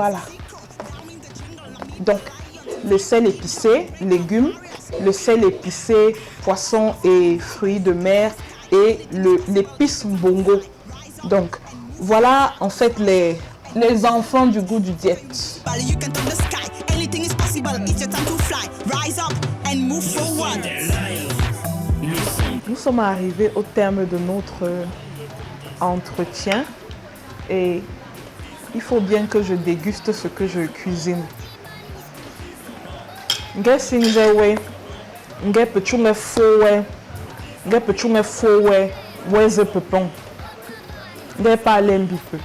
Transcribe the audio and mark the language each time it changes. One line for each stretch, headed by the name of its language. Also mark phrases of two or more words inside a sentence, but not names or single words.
French: Voilà. Donc, le sel épicé, légumes, le sel épicé, poissons et fruits de mer et l'épice bongo. Donc, voilà en fait les enfants du goût du diète.
English: You can touch the sky. Anything is possible. It's your time to fly. Rise up and move forward.
French: Nous sommes arrivés au terme de notre entretien et il faut bien que je déguste ce que je cuisine. Nge sinzewe, nge pechunge fowe, nge pechunge fowe, weze pepon, nge pa lembi pe.